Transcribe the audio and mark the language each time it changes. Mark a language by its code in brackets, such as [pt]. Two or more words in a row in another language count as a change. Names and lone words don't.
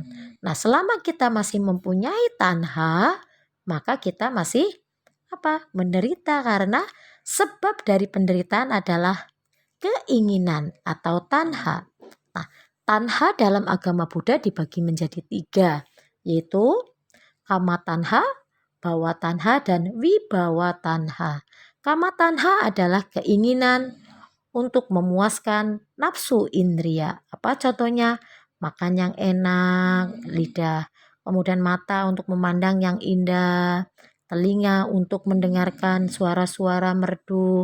[id] Nah, selama kita masih mempunyai tanha, maka kita masih menderita, karena sebab dari penderitaan adalah keinginan atau tanha. Nah, tanha dalam agama Buddha dibagi menjadi 3, yaitu [pi] kama tanha, bawa tanha, [id] dan [pi] wibawa tanha. Kama tanha [id] adalah keinginan untuk memuaskan nafsu indria. Apa contohnya? Makan yang enak, lidah. Kemudian mata untuk memandang yang indah, telinga untuk mendengarkan suara-suara merdu.